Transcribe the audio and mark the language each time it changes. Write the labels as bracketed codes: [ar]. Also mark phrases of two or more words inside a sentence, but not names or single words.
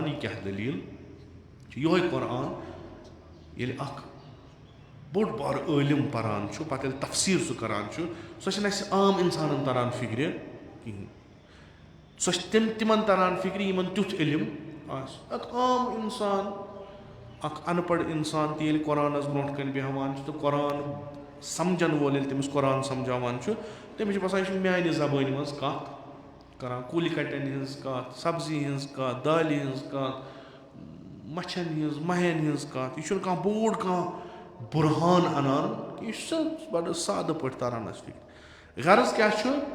[ks] یہِ کیاہ دٔلیٖل چھِ یِہوے قرآن ییٚلہِ اکھ بوٚڑ بارٕ عٲلِم پران چھُ پتہٕ ییٚلہِ تفسیٖر سُہ کران چھُ سۄ چھنہٕ اسہِ عام انسانن تران فِکرِ کِہینۍ سۄ چھِ تِمن تران فِکرِ یِمن تیُتھ علم آسہِ اکھ عام انسان اکھ ان پڑھ انسان تہِ ییٚلہِ قرآنس برونٛٹھ کنہِ بیٚہوان چھُ تہٕ قرآن سمجھن وول ییٚلہِ تٔمِس قرآن سمجھاوان چھُ تٔمِس چھُ باسان یہِ چھُ میانہِ زبٲنۍ منٛز کتھ کران کُلۍ کٹٮ۪ن ہِنٛز کتھ سبزی ہِنٛز کتھ دالہِ ہِنٛز کتھ مچھن ہِنٛز مہین ہِنٛز کتھ یہِ چھُنہٕ کانٛہہ بوٚڑ کانٛہہ بُرہان انان یہِ چھُ بڑٕ سادٕ پٲٹھۍ تران اسہِ فِکرِ غرض کیاہ چھُ